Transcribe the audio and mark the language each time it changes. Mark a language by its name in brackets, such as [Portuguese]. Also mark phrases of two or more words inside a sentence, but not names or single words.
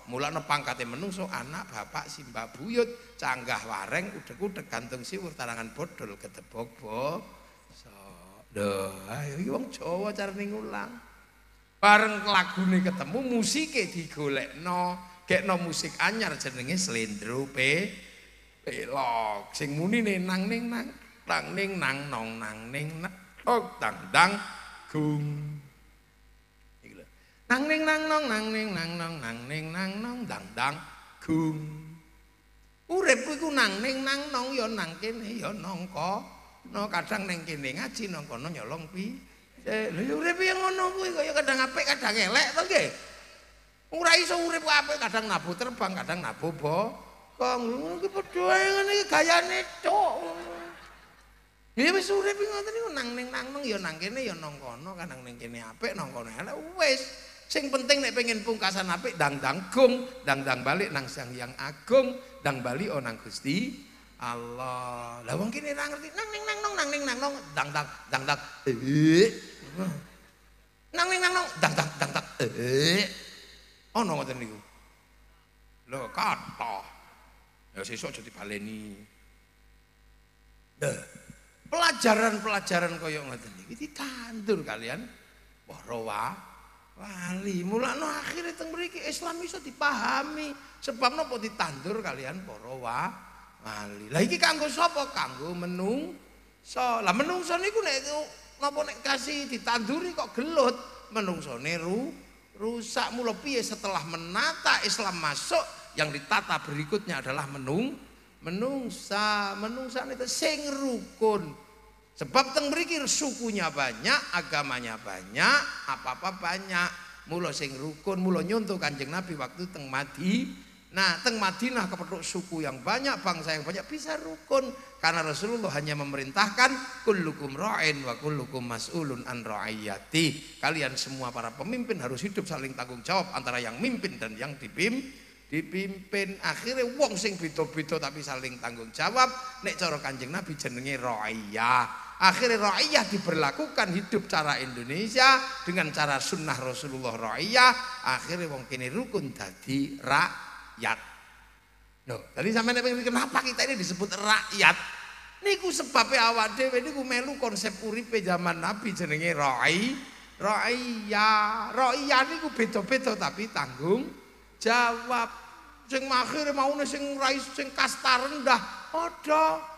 [Javanese] Mulane pangkate menungso anak bapak simbah buyut, canggah wareng udhek-udhek gantung siwur tarangan bodol gedebok basa. Lho, ayo iki wong Jawa carane ngulang. Bareng lagune ketemu musike digolekno. Gekno musik anyar jenenge Slendro Pelok. Sing munine nang ning nang tang ning nang nong nang ning tok tang dang gung. Iki lho. Nang ning nang nong nang ning nang nong nang ning nang nong dang dang gung. Uripku iku nang ning nang nong ya nang kene ya nangka. No kadang ning kene ngaji nang kono nyolong Lha ya urip yang ngono kuwi kaya kadang apik kadang elek to nggih. Ora iso urip apik kadang nabuh terbang kadang nabuh bokong. Ngono ki padha ae ngene iki gayane tok. Ya wis urip ngoten niku nang ning ya nang kene ya nang kono kadang ning kene apik nang kono elek wis. Sing penting nek pengen pungkasan apik dang-dang gung, dang-dang balik nang Sang Hyang Agung, dang bali nang Gusti Allah. Lah wong kene ora ngerti nang ning nang dang-dang dang-dang. Nang ning nang dang-dang ono ngoten niku. Lho kathah. Ya sesuk aja dibaleni. Pelajaran-pelajaran kaya ngoten iki ditandur kalian para wali. Mulane akhire teng mriki Islam iso dipahami sebab napa ditandur kalian para wali. Lah iki kanggo sapa? Kanggo menungso. Lah menungso niku nek napa nek kasih ditanduri kok gelut, menungsone rusak. Mula piye [Indonesian] setelah menata Islam masuk yang ditata berikutnya adalah menungsa itu [Javanese] sing rukun. [Indonesian] Sebab [Javanese] teng mriki [Indonesian] sukunya banyak, agamanya banyak, apa-apa banyak. [Javanese] Mula sing rukun, mula nyontoh Kanjeng Nabi waktu teng Madinah. Teng Madinah kepethuk [Indonesian] suku yang banyak, bangsa yang banyak bisa rukun. Karena Rasulullah hanya memerintahkan [Arabic] كلكم راع وكلكم مسؤول عن رعيته. [Indonesian] Kalian semua para pemimpin harus hidup saling tanggung jawab antara yang mimpin dan yang dipimpin. [Javanese] Akhirnya wong sing beda-beda tapi [Indonesian] saling tanggung jawab. [Javanese] Nek cara Kanjeng Nabi jenenge ra'iyah. [Indonesian] Akhirnya ra'iyah diberlakukan hidup cara Indonesia dengan cara sunnah Rasulullah ra'iyah. [Javanese] Akhirnya wong kene rukun dadi rakyat. [Indonesian] Loh, tadi sampeyan kenapa kita ini disebut rakyat? [Javanese] Niku sebabnya awak dhewe niku melu konsep uripe zaman Nabi jenenge ra'iyah. Ra'iyah niku beda-beda tapi tanggung jawab. Sing akhire maune sing rais sing kasta rendah padha.